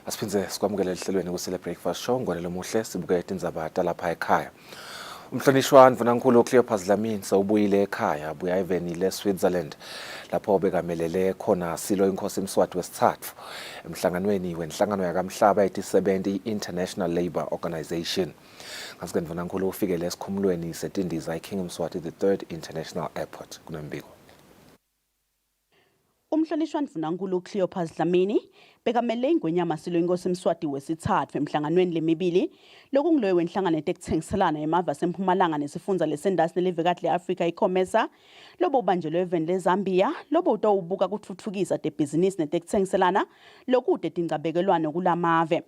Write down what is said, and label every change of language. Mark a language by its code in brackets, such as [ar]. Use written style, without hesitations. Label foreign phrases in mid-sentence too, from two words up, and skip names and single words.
[ss] senze sikwamukele ehlelweni Kusile Breakfast Show ngolelo muhle sibuke indzaba talapha ekhaya. Umhlonishwa Mvunankhulu Cleopas Dlamini sawubuyile ekhaya buya evenile Switzerland lapho bekamelele khona silo inkosi Mswati wesithathu emhlanganweni wenhlangano yakamhlaba 70 International Labour Organization. Ngasuke Mvunankhulu ufikele esikhumulweni setindiza iKing Mswati the 3rd International Airport kunembiko. Umhlonishwa Mvunankhulu Cleopas Dlamini bekamele ingwenyama silo inkosi Mswati wesithathu emhlanganweni lemibili lokungiloyo wenhlangano etekuthengiselana emava sempumalanga nesifundza lesendasi nelivekati leAfrika iComesa lobo ubanjelwe eveni leZambia lobo utawubuka kutfutfukisa tebhizinisi netekuthengiselana lokude tingcabekelwano kulamave.